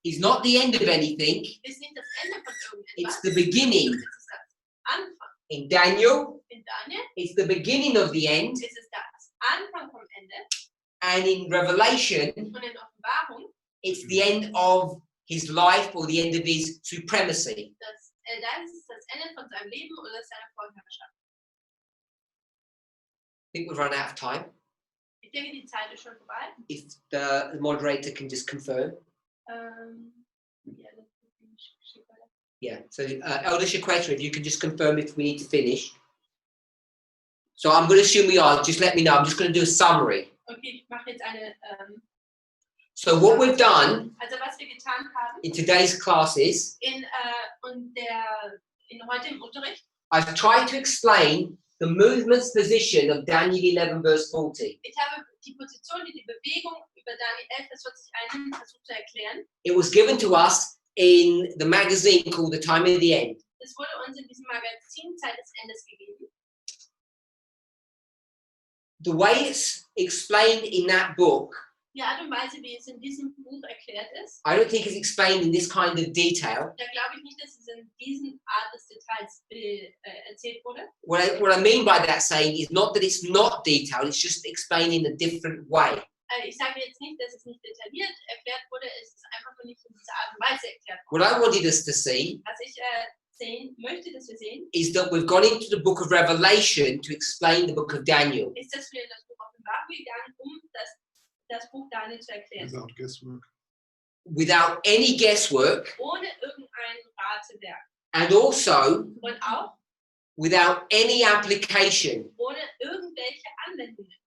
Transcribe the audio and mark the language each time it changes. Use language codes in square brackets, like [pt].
[en] is not the end of anything. [de] ist nicht das Ende von [en] It's [de] irgendetwas. [en] the beginning [de] Es ist das Anfang [en] In Daniel, [de] In Daniel [en] it's the beginning of the end. [de] ist es das Anfang vom Ende. [en] And in Revelation, [de] Und in Offenbarung, [en] it's the end of his life or the end of his supremacy. [de] da ist es das Ende von seinem Leben oder seiner Vorherrschaft. [en] I think we've run out of time. [de] Ich denke, die Zeit ist schon vorbei. [en] If the moderator can just confirm. [de] Ja, das ist nicht schick, oder? [en] Yeah, so Elder Shaqueta, if you can just confirm if we need to finish. So I'm going to assume we are, just let me know. I'm just going to do a summary. [de] Okay, ich mache jetzt eine. [en] So what we've done [de] Also was wir getan haben [en] in today's classes, [de] in heute im Unterricht, [en] I've tried to explain the movement's position of Daniel 11 verse 40. [de] ich habe die Position, die Bewegung über Daniel 11, Vers 40 einnimmt, versucht zu erklären. [en] It was given to us in the magazine called The Time of the End. [de] Es wurde uns in diesem Magazin Zeit des Endes gegeben. [en] The way it's explained in that book, [de] Die Art und Weise, wie es in diesem Buch erklärt ist, [en] I don't think it's explained in this kind of detail. [de] da glaube ich nicht, dass es in diesen Art des Details erzählt wurde. [en] What I mean by that saying is not that it's not detailed, it's just explained in a different way. [de] Ich sage jetzt nicht, dass es nicht detailliert erklärt wurde, es ist einfach nur nicht in dieser Art und Weise erklärt [en] What [de] worden. [en] I wanted us to see [de] Was ich sehen möchte, dass wir sehen, [en] is that we've gone into the book of Revelation to explain the book of Daniel. [de] ist, dass wir in das Buch Offenbarung gegangen, um das Buch Daniel zu erklären. [en] Without guesswork. Without any guesswork, [de] Ohne irgendein Ratewerk. [en] and also [de] Und auch [en] without any application. [de] ohne irgendwelche Anwendungen.